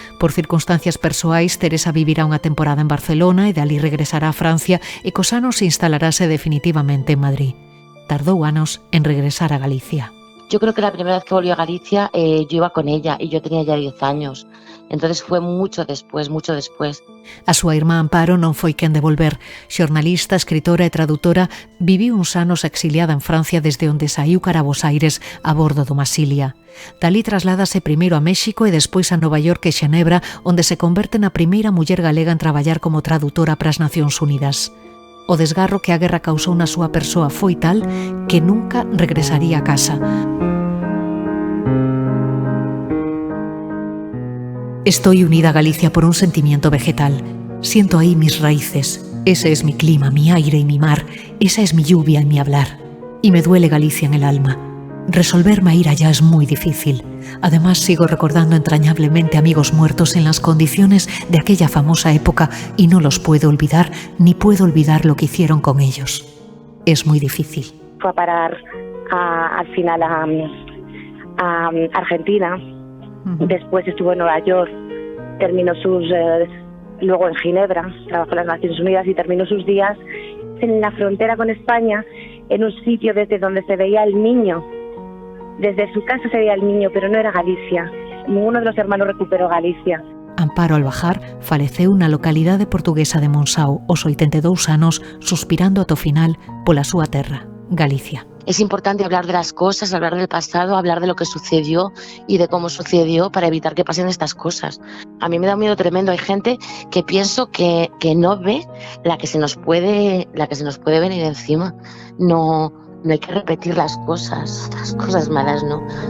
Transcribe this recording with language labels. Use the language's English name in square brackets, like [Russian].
[Galician] Por circunstancias persoais, Teresa vivirá unha temporada en Barcelona e dali regresará a Francia e cos anos instalarase definitivamente en Madrid. Tardou anos en regresar a Galicia. [Spanish] Yo creo que la primera vez que volví a Galicia yo iba con ella y yo tenía ya 10 años. Entonces fue mucho después, mucho después. [Galician] A súa irmá Amparo non foi quen de volver. Xornalista, escritora e tradutora, viviu uns anos exiliada en Francia desde onde saiu cara a Bos Aires a bordo do Masilia. Dalí trasládase primeiro a México e despois a Nova York e Xenebra, onde se converte na primeira muller galega en traballar como tradutora para as Nacións Unidas. O desgarro que a guerra causou na súa persoa foi tal que nunca regresaría a casa. [Spanish] Estoy unida a Galicia por un sentimiento vegetal. Siento ahí mis raíces. Ese es mi clima, mi aire y mi mar. Esa es mi lluvia y mi hablar. Y me duele Galicia en el alma. Resolverme a ir allá es muy difícil. Además, sigo recordando entrañablemente amigos muertos en las condiciones de aquella famosa época y no los puedo olvidar, ni puedo olvidar lo que hicieron con ellos. Es muy difícil. Fue a parar al final a Argentina. Después estuvo en Nueva York, terminó luego en Ginebra, trabajó en las Naciones Unidas y terminó sus días en la frontera con España, en un sitio desde donde se veía el niño. Desde su casa se veía el niño, pero no era Galicia. Ninguno de los hermanos recuperó Galicia. [Galician] Amparo, al bajar, faleceu na localidade portuguesa de Monsáu, aos 82 anos, suspirando ata o final pola súa terra, Galicia. [Spanish] Es importante hablar de las cosas, hablar del pasado, hablar de lo que sucedió y de cómo sucedió para evitar que pasen estas cosas. A mí me da un miedo tremendo. Hay gente que pienso que no ve la que se nos puede venir encima. No hay que repetir las cosas malas, no.